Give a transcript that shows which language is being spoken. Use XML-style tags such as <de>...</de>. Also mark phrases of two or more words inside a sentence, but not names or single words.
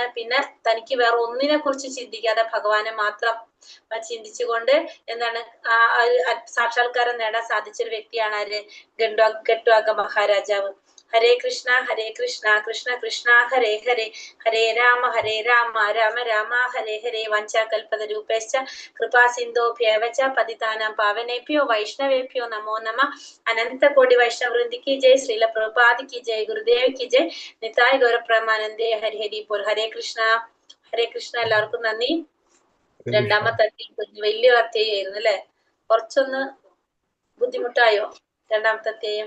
<ml>പിന്നെ തനിക്ക് വേറെ ഒന്നിനെ കുറിച്ച് ചിന്തിക്കാതെ ഭഗവാനെ മാത്രം ചിന്തിച്ചുകൊണ്ട് എന്താണ് സാക്ഷാത്കാരം നേടാൻ സാധിച്ചൊരു വ്യക്തിയാണ് ആര്? ഖഡ്വാംഗ മഹാരാജാവ്.</ml> <sa>ഹരേ കൃഷ്ണ കൃഷ്ണ കൃഷ്ണ ഹരേ ഹരേ, ഹരേ രാമ രാമ രാമ ഹരേ ഹരേ. വഞ്ചാകൽപതരൂപേശ്ച കൃപാ സിന്ധോഭ്യേവച പതിതാനാം പാവനേഭ്യോ വൈഷ്ണവേഭ്യോ നമോ നമ.</sa> <ml>അനന്തകോടി വൈഷ്ണവൃന്ദിക്ക് ജയ്. ശ്രീല പ്രഭുപാദിക്ക് ജയ്. ഗുരുദേവയ്ക്ക് ജയ്.</ml> <bn>নিতাই গৌরপ্রমানন্দে। হরি হরি বোল.</bn> <sa>ഹരേ കൃഷ്ണ</sa> <ml>എല്ലാവർക്കും നന്ദി. രണ്ടാമത്തെ അധ്യായം വലിയ അധ്യായമായിരുന്നു അല്ലെ? കുറച്ചൊന്ന് ബുദ്ധിമുട്ടായോ രണ്ടാമത്തെ അധ്യായം?</ml>